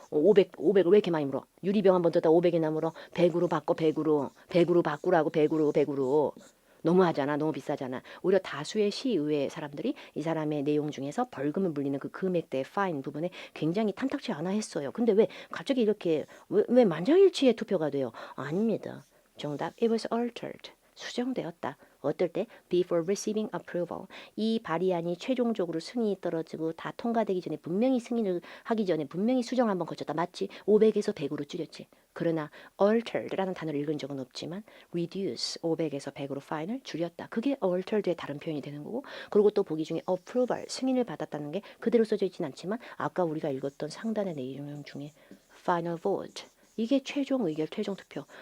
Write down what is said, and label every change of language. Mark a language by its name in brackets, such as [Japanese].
[Korean] 500을 왜 이렇게 많이 물어? 유리병 한 번 뜯다 500이나 물어? 100으로 바꿔 100으로 바꾸라고 100으로 너무하잖아. 너무 비싸잖아. 오히려 다수의 시의회 사람들이 이 사람의 내용 중에서 벌금을 물리는 그 금액대 파인 부분에 굉장히 탐탁치 않아 했어요. 근데 왜 갑자기 이렇게 왜 만장일치의 투표가 돼요? 아닙니다. [English] 정답 it was altered. [Korean] 수정되었다. 어떨 때? [English] Before receiving approval. [Korean] 이 발의안이 최종적으로 승인이 떨어지고 다 통과되기 전에 분명히 승인을 하기 전에 분명히 수정 한번 거쳤다. 맞지? 500에서 100으로 줄였지. 그러나 altered라는 단어를 읽은 적은 없지만 reduce 500에서 100으로 파인을 줄였다. 그게 altered의 다른 표현이 되는 거고 그리고 또 보기 중에 approval 승인을 받았다는 게 그대로 써져 있진 않지만 아까 우리가 읽었던 상단의 내용 중에 [English] final vote [Korean] 이게 최종 의결, 최종 투표.